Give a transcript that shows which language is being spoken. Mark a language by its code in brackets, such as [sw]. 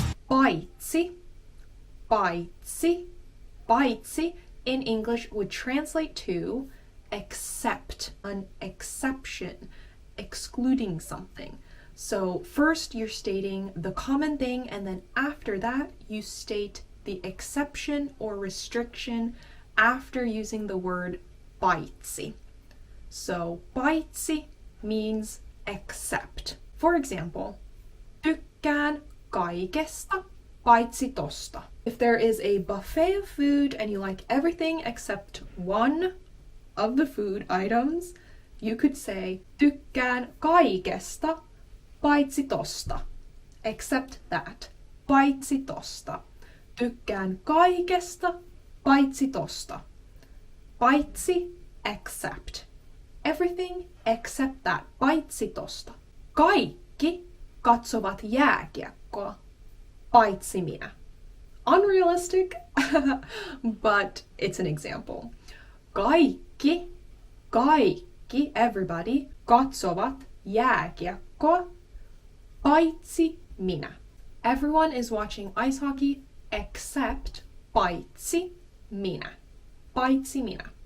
[en] Paitsi. Paitsi. Paitsi in English would translate to except, an exception, excluding something. So first you're stating the common thing, and then after that you state the exception or restriction after using the word paitsi. So paitsi means except. For example, [fi] tykkään kaikesta paitsi tosta. [en] If there is a buffet of food and you like everything except one of the food items, you could say [fi] tykkään kaikesta paitsi tosta. [en] Except that. [fi] Paitsi tosta. Tykkään kaikesta paitsi tosta. [en] Paitsi, except. Everything except that. [fi] Paitsi tosta. Kaikki katsovat jääkiekkoa. Paitsi minä. [en] Unrealistic, but it's an example. [fi] Kaikki, everybody, katsovat jääkiekkoa. Paitsi minä. [en] Everyone is watching ice hockey except [fi] paitsi minä. Paitsi minä.